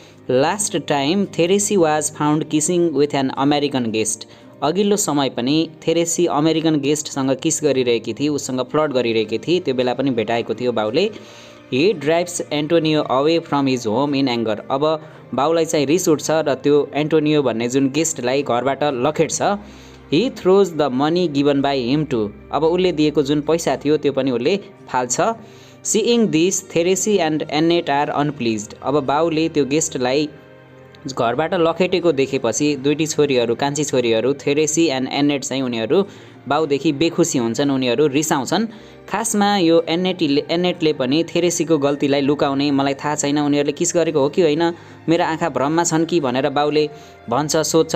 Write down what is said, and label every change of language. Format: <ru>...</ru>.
<en>last time Theresa was found kissing with an American guest</en> <ne>अघिल्लो समय पनि Therese American गेस्टसँग kiss गरिरहेकी थिए उसँग फ्लर्ट गरिरहेकी थिए त्यो बेला पनि भेटाएको थियो बाउले</ne> <en>he drives Antonio away from his home in anger</en> <ne>अब बाउलाई चाहिँ रिस उठ्छ र त्यो एन्टोनियो भन्ने जुन गेस्टलाई घरबाट लखेट्छ</ne> <en>He throws the money given by him too.</en> <ne>अब उसले दिएको जुन पैसा थियो त्यो पनि उसले फाल्छ।</ne> <en>Seeing this Theresa and Annette are unpleased.</en> <ne>अब बाउले त्यो गेस्टलाई घरबाट लखेटेको देखेपछि दुईटी छोरीहरू, कान्छी छोरीहरू थेरेसी एन्ड एनेट चाहिँ उनीहरू बाउदेखि बेखुसी हुन्छन्, उनीहरू रिसाउँछन्। खासमा यो एनेटले पनि थेरेसीको गल्तीलाई लुकाउने, मलाई थाहा छैन उनीहरूले किस गरेको हो कि होइन, मेरो आँखा भ्रममा छन् कि भनेर बाउले भन्छ, सोध्छ।</ne>